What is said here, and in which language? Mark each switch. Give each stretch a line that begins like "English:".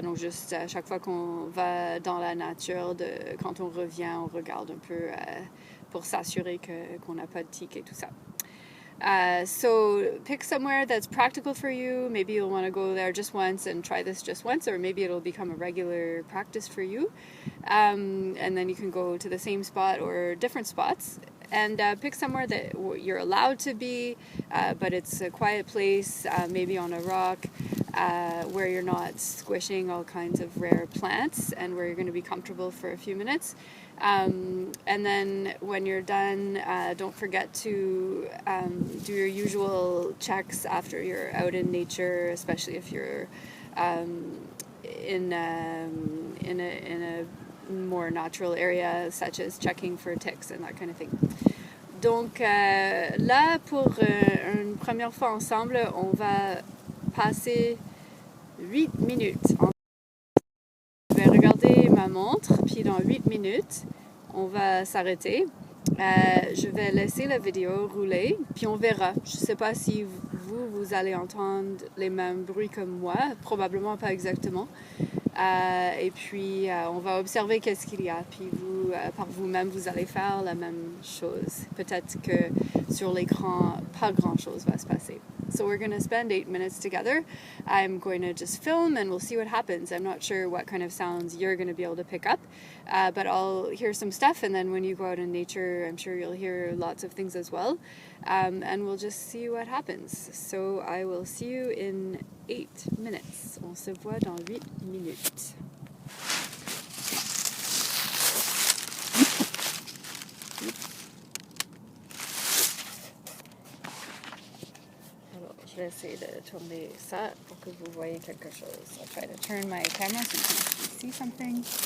French: Donc juste à chaque fois qu'on va dans la nature, quand on revient, on regarde un peu pour s'assurer qu'on n'a pas de tiques et tout ça.
English: So pick somewhere that's practical for you. Maybe you'll want to go there just once and try this just once, or maybe it'll become a regular practice for you. And then you can go to the same spot or different spots. And pick somewhere that you're allowed to be, but it's a quiet place, maybe on a rock, where you're not squishing all kinds of rare plants and where you're going to be comfortable for a few minutes. And then when you're done, don't forget to do your usual checks after you're out in nature, especially if you're in a more natural area, such as checking for ticks and that kind of thing.
French: Donc là, pour une première fois ensemble, on va passer 8 minutes. Je vais regarder ma montre, puis dans 8 minutes, on va s'arrêter. Je vais laisser la vidéo rouler, puis on verra. Je ne sais pas si vous allez entendre les mêmes bruits comme moi, probablement pas exactement. Et puis, on va observer qu'est-ce qu'il y a. Puis vous, par vous-même, vous allez faire la même chose. Peut-être que sur l'écran, pas grand-chose va se passer.
English: So we're going to spend 8 minutes together. I'm going to just film and we'll see what happens. I'm not sure what kind of sounds you're going to be able to pick up, but I'll hear some stuff, and then when you go out in nature, I'm sure you'll hear lots of things as well, and we'll just see what happens. So I will see you in 8 minutes.
French: On se voit dans 8 minutes. Je vais essayer de tourner ça pour que vous voyez quelque chose.
English: I'll try to turn my camera so you can see something.